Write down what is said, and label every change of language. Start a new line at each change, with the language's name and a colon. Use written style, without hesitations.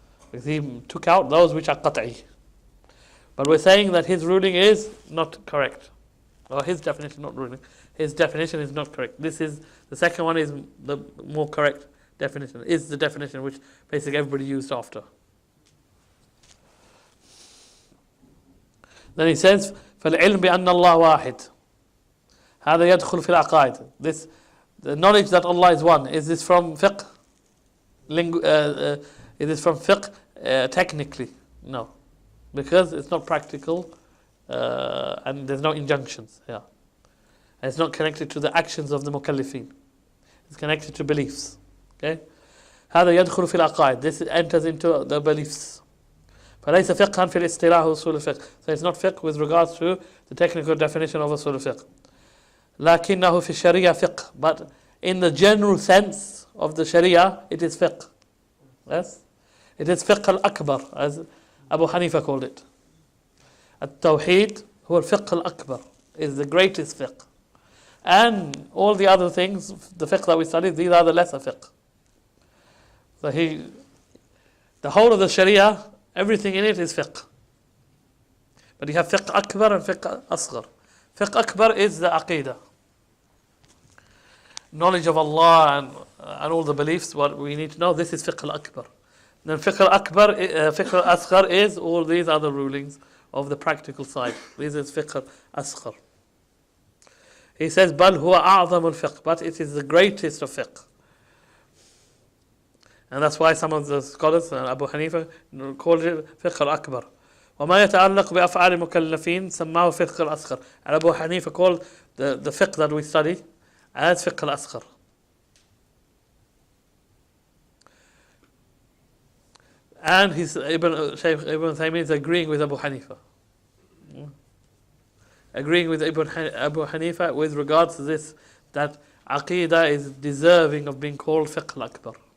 English: Because he took out those which are qat'i. But we're saying that his ruling is not correct. Or his definition, not ruling. His definition is not correct. The second one is the more correct definition. Is the definition which basically everybody used after. Then he says,
Arabic: فَالْعِلْمِ بِأَنَّ اللَّهَ وَاحِدٌ هذا يدخل في العقائد.
English: The knowledge that Allah is one, is this from fiqh? Is this from fiqh technically? No. Because it's not practical and there's no injunctions here. And it's not connected to the actions of the mukallifin. It's connected to beliefs.
Arabic: Okay? هذا يدخل في العقائد.
English: This enters into the beliefs.
Arabic: فليس فقها في الاصطلاح وصول الفقه.
English: So it's not fiqh with regards to the technical definition of usul al-fiqh.
Arabic: لكنه في الشريعة فقه.
English: But in the general sense of the sharia, it is fiqh. Yes? It is fiqh al-akbar, as Abu Hanifa called it. At-Tawheed, huwa al-fiqh al-akbar, is the greatest fiqh. And all the other things, the fiqh that we study, these are the lesser fiqh. So the whole of the Sharia, everything in it is fiqh. But you have fiqh akbar and fiqh asghar. Fiqh akbar is the aqidah. Knowledge of Allah and all the beliefs, what we need to know, this is fiqh al-akbar. Then fiqh al-akbar, fiqh al-asghar is all these other rulings of the practical side. This is fiqh al-asghar. He says,
Arabic: بل هو أعظم الفقه,
English: but it is the greatest of fiqh. And that's why some of the scholars, Abu Hanifa, called it fiqh al-akbar.
Arabic: وما يتعلق بأفعال المكلفين سماه فقه الأصغر.
English: And Abu Hanifa called the fiqh that we study as fiqh al-asghar. And Shaykh Ibn Taymiyyah is agreeing with Abu Hanifa. Agreeing with Abu Hanifa with regards to this, that aqidah is deserving of being called fiqh al-akbar.